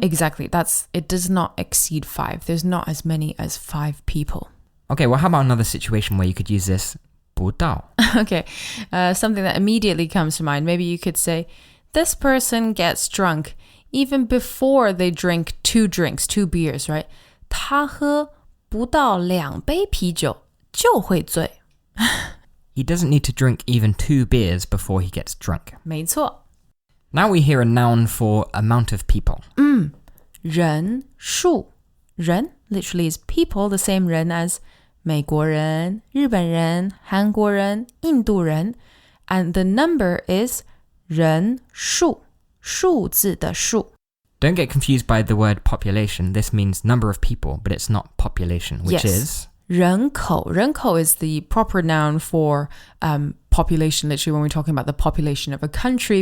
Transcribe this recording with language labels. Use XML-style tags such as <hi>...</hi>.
<en>Exactly. It does not exceed 5. There's not as many as 5 people. Okay, well how about another situation where you could use this 不到? Okay. Something that immediately comes to mind. Maybe you could say, this person gets drunk even before they drink 2 drinks, 2 beers, right?</en> <zh>他喝不到2杯啤酒就会醉.</zh> <en>He doesn't need to drink even 2 beers before he gets drunk.</en> <zh>没错.</zh> <en>Now we hear a noun for amount of people.</en> <zh>人数.</zh> <en>人 literally is people, the same 人 as 美国人, 日本人, 韩国人, 印度人. And the number is 人数.</en> <zh>数字的数.</zh> <en>Don't get confused by the word population. This means number of people, but it's not population, which is</en> <zh>人口.</zh> <en>人口 is the proper noun for population, literally when we're talking about the population of a country.</en>